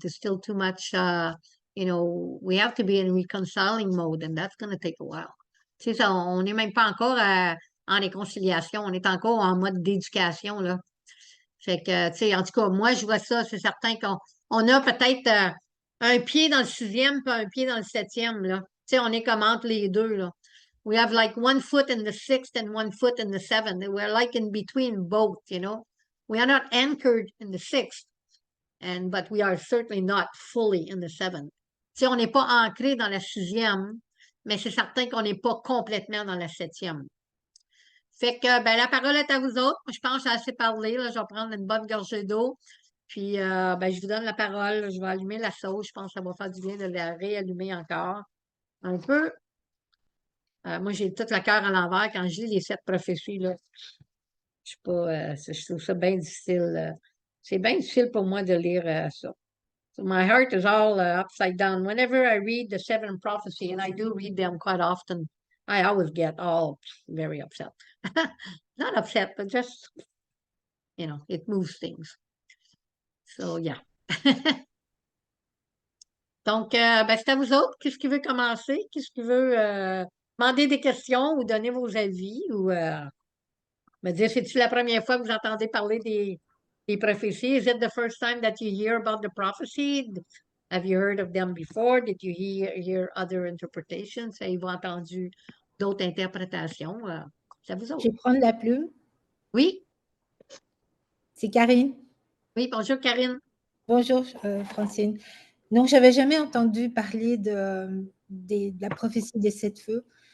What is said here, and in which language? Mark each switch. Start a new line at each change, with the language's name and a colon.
English: There's still too much, we have to be in reconciling mode, and that's going to take a while.
French: Tu sais, ça, on n'est même pas encore en réconciliation, on est encore en mode d'éducation, là. Fait que, tu sais, en tout cas, moi, je vois ça, c'est certain qu'on a peut-être un pied dans le 6e puis un pied dans le 7e, là. Tu sais, on est comme entre les deux, là.
English: We have like 1 foot in the 6th and 1 foot in the 7th. We're like in between both, you know. We are not anchored in the 6th, but we are certainly not fully in the 7th.
French: Si on n'est pas ancré dans la 6e, mais c'est certain qu'on n'est pas complètement dans la 7e. Fait que, ben, la parole est à vous autres. Je pense que j'ai assez parlé, là. Je vais prendre une bonne gorgée d'eau. Puis, ben, je vous donne la parole. Je vais allumer la sauce. Je pense que ça va faire du bien de la réallumer encore un peu. Moi, j'ai tout le cœur à l'envers quand je lis les 7 prophéties, là. Je sais pas, je trouve ça bien difficile. C'est bien difficile pour moi de lire ça.
English: So my heart is all upside down. Whenever I read the 7 prophecy, and I do read them quite often, I always get all very upset. Not upset, but just, it moves things. So, yeah.
French: Donc, ben, c'est à vous autres. Qu'est-ce qui veut commencer? Qu'est-ce qui veut demander des questions ou donner vos avis ou me dire, c'est-tu la première fois que vous entendez parler des prophéties?
English: Is it the first time that you hear about the prophecy? Have you heard of them before? Did you hear other interpretations?
French: Avez-vous entendu d'autres interprétations? C'est à vous Je autres. vais prendre la plume. Oui? C'est Karine. Oui, bonjour Karine. Bonjour Francine. Non, j'avais jamais entendu parler de la prophétie des 7 feux.